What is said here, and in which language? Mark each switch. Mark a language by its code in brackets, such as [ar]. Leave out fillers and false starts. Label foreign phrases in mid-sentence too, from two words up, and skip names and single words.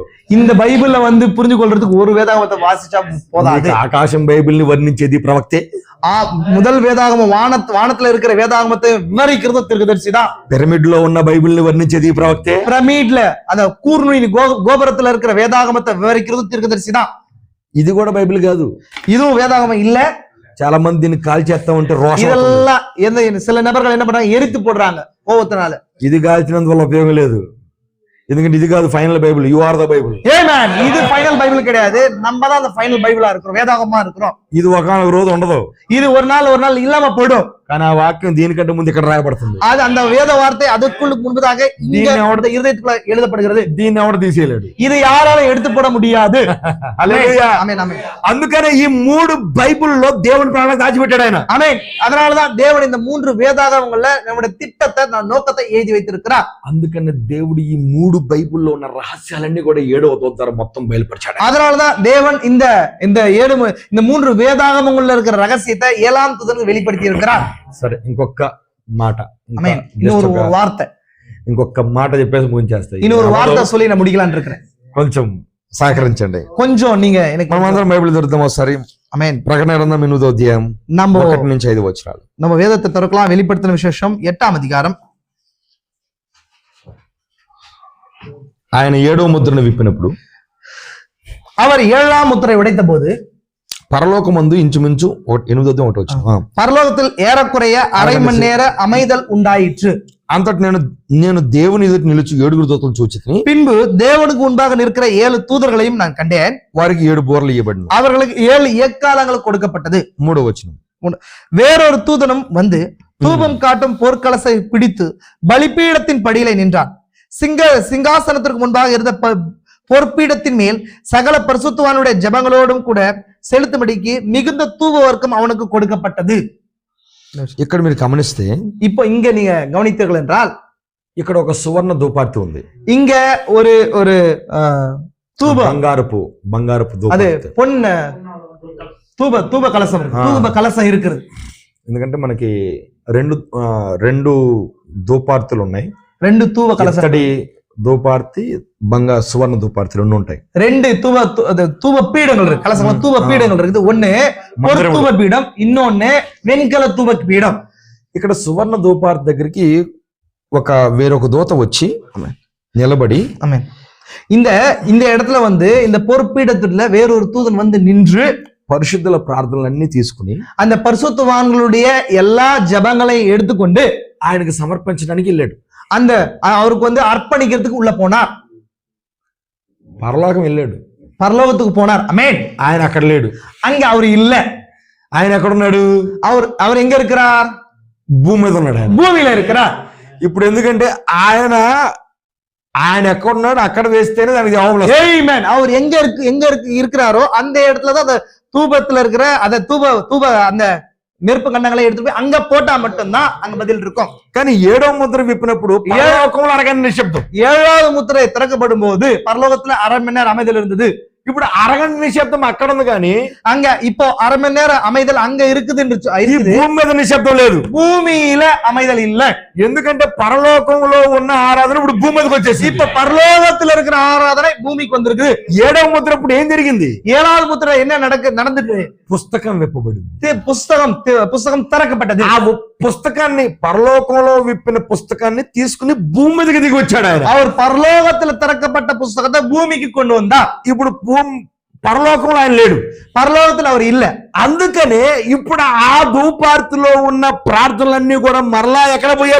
[ta] இந்த பைபிள்ல புரிஞ்சு கொள்றதுக்கு ஒரு வேதாகமத்தை வாசிச்சா போதாது. [te] ఆకాశం బైబిల్ని వర్ణించేది ప్రవక్తే. [ta] முதல் வேதாகமம் வானத்துல இருக்கிற வேதாகமத்தை விவரிக்கிறது தீர்க்கதரிசி தான். [te] పిరమిడ్ లో ఉన్న బైబిల్ని వర్ణించేది ప్రవక్తే. [ta] பிரமிட்ல அந்த கூர்நுனி கோபுரத்துல இருக்கிற வேதாகமத்தை விவரிக்கிறது தீர்க்கதரிசி தான். [te] ఇది కూడా బైబిల్ కాదు. [ta] இதுவும் வேதாகமம் இல்ல. [te] చాలా మంది దీన్ని కాల్చేస్తా ఉంటే రోషం. [ta] இதெல்லாம் சில நபர்கள் என்ன பண்றாங்க, எரித்து போடுறாங்க கோபத்தினால. [te] ఇది కాల్చినందువల్ల ఉపయోగం లేదు. ఎందుకంటే ఇది కాదు [en] final Bible. You are the Bible. [te] ఆమేన్. [ta] இது [en] final Bible [ta] கிடையாது. நம்ம தான் அந்த [en] final Bible [ta] இருக்கிறோம், வேதாகமமா இருக்கிறோம். [te] ఇది ఒకానొక రోజు ఉండదు. [ta] இது ஒரு நாள் இல்லாம போய்டும். [te] కానీ ఆ వాక్యం దీనికంటే ముందు ఇక్కడ రాయబడుతుంది. [ta] அது அந்த வேத வார்த்தை அதுக்குள்ள முன்பதாக இங்க இருதயத்துக்குள்ள எழுதப்படுகிறது. [te] దీన్ని ఎవరు తీసేయలేడు. [ta] இது யாராலும் எடுத்து போட முடியாது. [te] హల్లెలూయా. ఆమేన్ ఆమేన్. అందుకనే ఈ 3 బైబిల్లో దేవుని ప్రాణాలను దాచిపెట్టాడు ఆయన. [ta] ஆமென். அதனாலதான் தேவன் இந்த 3 வேதாகமங்கள்ல நம்முடைய திட்டத்தை, நோக்கத்தை எழுதி வைத்திருக்கிறார். [te] అందుకనే దేవుడు ఈ 3 బైబిల్లో ఉన్న రహస్యాలన్నీ కూడా 7వ దూత ద్వారా మొత్తం బయలుపరిచాడు. [ta] அதனாலதான் தேவன் இந்த 3 வேதாகமங்கள்ல இருக்கிற ரகசியத்தை 7ஆம் தூதனுக்கு வெளிப்படுத்தி இருக்கிறார். [te] సరే, ఇంకొక మాట, [ta] இன்னொரு வார்த்தை, [te] ఇంకొక మాట చెప్పేసి ముగించేస్తాయి. [ta] இன்னொரு வார்த்தை சொல்லி நான் முடிக்கலாம்னு இருக்கிறேன். [te] కొంచెం సహకరించండి. [ta] கொஞ்சம் நீங்க எனக்கு [te] మనమందరం బైబిల్ చదువుతాం ఒకసారి. ఆమేన్. ప్రకటన గ్రంథం 8వ అధ్యాయం [ta] நம்ம [te] 1 నుంచి 5 వచనాలు. [ta] நம்ம வேதத்தை திறக்கலாம். வெளிப்படுத்தின விசேஷம் 8ஆம் அதிகாரம். [te] ఆయన 7వ ముద్రను విప్పినప్పుడు, [ta] அவர் 7ஆம் முத்திரை உடைத்த போது, [te] పరలోకమందు ఇంచుమించు 8వ అధ్యాయం 1 వచనం, [ta] பரலோகத்தில் ஏறக்குறைய அரை மணி நேர அமைதல் உண்டாயிற்று. [te] అంతటి నేను దేవుని ఎదుట నిలుచు 7 దూతలను చూచితిని. [ta] பின்பு தேவனுக்கு முன்பாக நிற்கிற 7 தூதர்களையும் நான் கண்டேன். [te] వారికి 7 బోర్లు ఇవ్వబడిన. [ta] அவர்களுக்கு 7 எக்காலங்கள் கொடுக்கப்பட்டது. [te] 3వ వచనం, [ta] வேறொரு தூதனும் வந்து தூபம் காட்டும் பொற்கலசை பிடித்து பலிபீடத்தின் படியிலே நின்றான். சிங்காசனத்திற்கு முன்பாக இருந்த பொற்பீடத்தின் மேல் சகல பரிசுத்தவானுடைய ஜெபங்களோடும் கூட செலுத்தும்படிக்கு மிகுந்த தூப வர்க்கம் அவனுக்கு கொடுக்கப்பட்டது. [te] ఇక్కడ మీరు గమనిస్తే, [ta] இப்போ இங்க நீங்க கவனித்தீர்கள் என்றால், [te] ఇక్కడ ఒక సువర్ణ ధూపార్తి ఉంది. [ta] இங்க ஒரு தூப [te] బంగారపు [ta] அது [te] ధూపార్తి, [ta] பொன் தூப கலசம் இருக்கு. தூப கலசம் இருக்குது. [te] ఎందుకంటే మనకి రెండు ధూపార్తులు ఉన్నాయి. [ta] 2 தூப கலசம், [te] ఇక్కడి ధూపార్తి, సువర్ణ ధూపార్తి 2 ఉంటాయి. [ta] 2 தூப பீடங்கள் இருக்கு. கலசம் தூப பீடங்கள் இருக்குது. ஒண்ணு பொன் தூப பீடம், இன்னொன்னு வெண்கல தூப பீடம். [te] ఇక్కడ సువర్ణ ధూపార్తి దగ్గరికి వేరొక దూత వచ్చి నిలబడి, [ta] ஆமென், இந்த இடத்துல இந்த பொற்பீடத்துல வேறொரு தூதன் நின்று [te] పరిశుద్ధుల ప్రార్థనలన్నీ తీసుకుని [ta] அந்த பரிசுத்தவான்களுடைய எல்லா ஜெபங்களையும் எடுத்துக்கொண்டு [te] ఆయనకు సమర్పించడానికి వెళ్ళాడు. [ta] அவருக்கு அர்ப்பணிக்கிறதுக்கு உள்ள போனார். [te] పరలోకం వెళ్ళాడు, [ta] பரலோகத்துக்கு போனார். ஆமென். [te] ఆయన అక్కడ లేడు. [ta] அங்க அவர் இல்ல. [te] ఆయన ఎక్కడ ఉన్నాడు? [ta] அவர் எங்க இருக்கிறார்? [te] భూమి మీద ఉన్నాడు. ఆయన [ta] பூமியில இருக்கிறார். [te] ఇప్పుడు ఎందుకంటే ఆయన ఎక్కడ ఉన్నాడు అక్కడ వేస్తేనే దానికి జవాబులు వస్తాయి. [en] Amen. [ta] அவர் எங்க இருக்கிறாரோ அந்த இடத்துலதான் அந்த தூபத்துல இருக்கிற அந்த தூப அந்த நெருப்பு கண்டங்களை எடுத்துட்டு போய் அங்க போட்டா மட்டும்தான் அங்க பதில் இருக்கும். [te] కానీ 7వ ముద్ర విప్పినప్పుడు పరలోకంలో అరగని నిశ్శబ్దం. [ta] 7வது முத்திரை திறக்கப்படும் போது பரலோகத்துல 1/2 மணி நேரம் அமைதல் இருந்தது. [te] ఇప్పుడు అరగని నిశ్శబ్దం అక్కడ ఉంది కానీ [ta] அங்க இப்போ 1/2 மணி நேரம் அமைதல் అங்க இருக்குது. [te] భూమి మీద నిశ్శబ్దం లేదు. [ta] பூமியில அமைதல் இல்ல. [te] ఎందుకంటే పరలోకంలో ఉన్న ఆరాధన ఇప్పుడు భూమి మీదకి వచ్చేసి [ta] இப்ப பரலோகத்துல இருக்கிற ஆராதனை பூமிக்கு வந்திருக்கு. [te] 7వ ముద్ర ఇప్పుడు ఏం జరిగింది? [ta] 7வது முத்திரை என்ன நடந்துட்டு? [te] పుస్తకం విప్పబడింది. [ta] புஸ்தகம் திறக்கப்பட்டது. [te] ఆ పుస్తకాన్ని పరలోకంలో విప్పిన పుస్తకాన్ని తీసుకుని భూమి మీదకి దిగి వచ్చాడు ఆయన. [ta] அவர் பரலோகத்துல திறக்கப்பட்ட புஸ்தகத்தை பூமிக்கு கொண்டு வந்தார். [te] ఇప్పుడు పరలోకంలో ఆయన లేడు, [ta] పరలోకத்துல அவர் இல்ல. [te] అందుకనే ఇప్పుడు ఆ ధూపార్తిలో ఉన్న ప్రార్థనలన్నీ కూడా మరలా ఎక్కడ పోయారు?